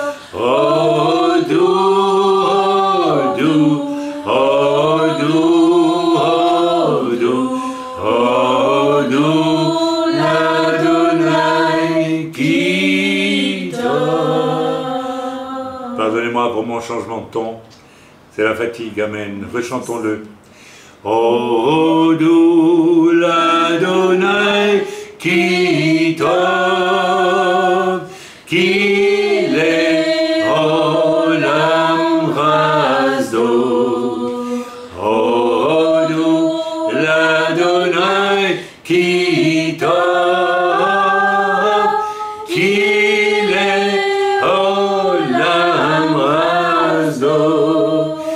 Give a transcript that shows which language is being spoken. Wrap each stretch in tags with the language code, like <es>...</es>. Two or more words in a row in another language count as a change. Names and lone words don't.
<he>הודו הודו הודו הודו הודו לה' כי טוב.</he> <fr>Pardonnez-moi pour mon changement de ton, c'est la fatigue, amen. Rechantons-le.</fr> <he>הודו לה' כי טוב כי לעולם חסדו. הודו לה' כי טוב כי לעולם חסדו.</he>